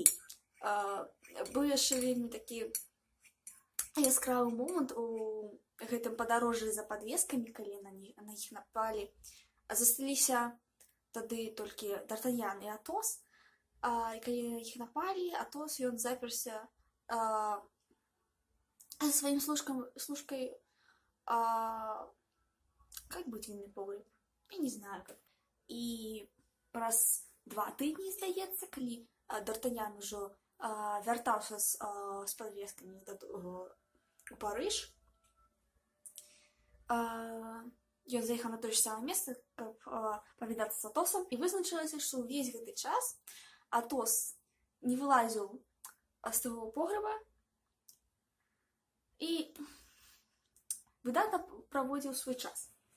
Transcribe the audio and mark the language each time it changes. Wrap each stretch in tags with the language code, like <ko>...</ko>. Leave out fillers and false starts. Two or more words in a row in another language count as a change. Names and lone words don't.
<be>Быў яшчэ вельмі такі яскравы момант у гэтым падарожжы за падвескамі, калі на іх напалі. Засталіся тады толькі Д'Артаньян і Атос, і калі на іх напалі, Атос, ён заперся сваім служкай,</be> <ru>как быть винный погреб? Я не знаю как.</ru> <be>І праз 2 тыдні, здаецца, калі Д'Артаньян ужо вяртаўся з падвескамі у Парыж, ён заехаў на тое ж самае месца, каб павідацца з Атосам, і вызначылася, што ўвесь гэты час Атос не вылазіў з таго погреба і выдатна праводзіў свой час.</be>